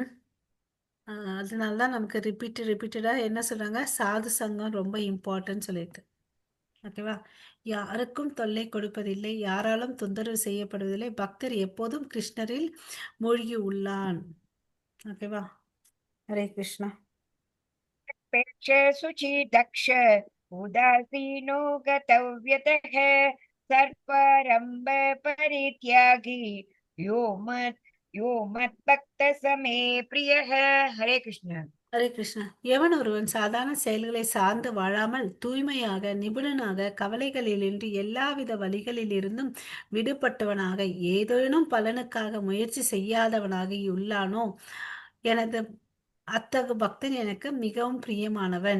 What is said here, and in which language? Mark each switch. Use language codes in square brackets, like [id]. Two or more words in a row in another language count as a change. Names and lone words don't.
[ta] ஆ அதனால தான் நமக்கு ரிப்பீட்டடா என்ன சொல்றாங்க? சாது சங்கம் ரொம்ப இம்பார்ட்டன்ட் சொல்லிட்டு. ஓகேவா? யாருக்கும் தொல்லை கொடுப்பதில்லை. யாராலும் தொந்தரவு செய்யப்படுவதில்லை. பக்தர் எப்போதும் கிருஷ்ணரில் மூழ்கி உள்ளான். ஓகேவா? [sa] हरे कृष्ण. पेक्ष शुचि दक्ष उदासीनो गतव्यतः सर्पारम्भ परित्यागी यो मत् यो मद्भक्त समे प्रियः। हरे कृष्ण। हरे कृष्ण. [ta] எவன் ஒருவன் சாதாரண செயல்களை சார்ந்து வாழாமல் தூய்மையாக, நிபுணனாக, கவலைகளிலின்றி எல்லாவித வழிகளிலிருந்தும் விடுபட்டவனாக, ஏதேனும் பலனுக்காக முயற்சி செய்யாதவனாக உள்ளானோ, எனது அத்தகு பக்தன் எனக்கு மிகவும் பிரியமானவன்.